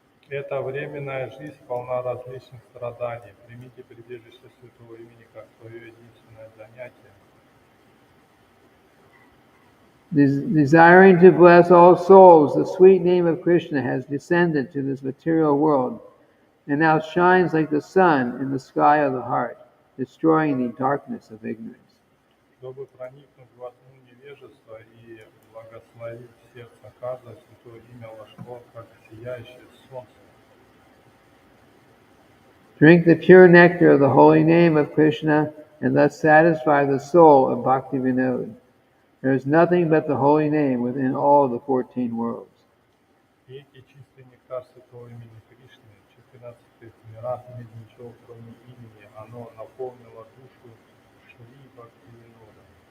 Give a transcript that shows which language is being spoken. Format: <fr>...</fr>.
<ru>Эта временная жизнь полна различных страданий. Примите прибежище святого имени как свое единственное занятие.</ru> <en>Desiring to bless all souls, the sweet name of Krishna has descended to this material world and now shines like the sun in the sky of the heart, destroying the darkness of ignorance.</en> <ru>Чтобы проникнуть во тьму невежества и благословить сердца каждого святое имя вошло, как сияющее солнце.</ru> <en>Drink the pure nectar of the holy name of Krishna and thus satisfy the soul of Bhakti Vinod. There is nothing but the holy name within all the 14 worlds.</en> <ru>Пейте чистый нектар святого имени Кришны, 14 мирах нет ничего, кроме имени, оно наполнило душу Шри Бхактивинода.</ru>